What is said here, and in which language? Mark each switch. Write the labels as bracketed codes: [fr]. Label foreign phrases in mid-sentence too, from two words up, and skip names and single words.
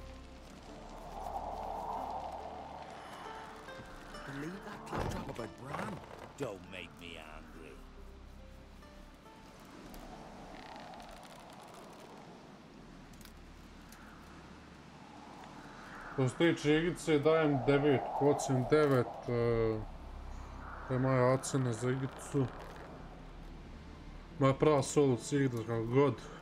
[en] Believe that claptrap about Bran? Don't make me angry. [sr] Što se tiče igrice, dajem 9, ocen 9. To je moja ocena za igricu. Moja prva solo igra, kako god.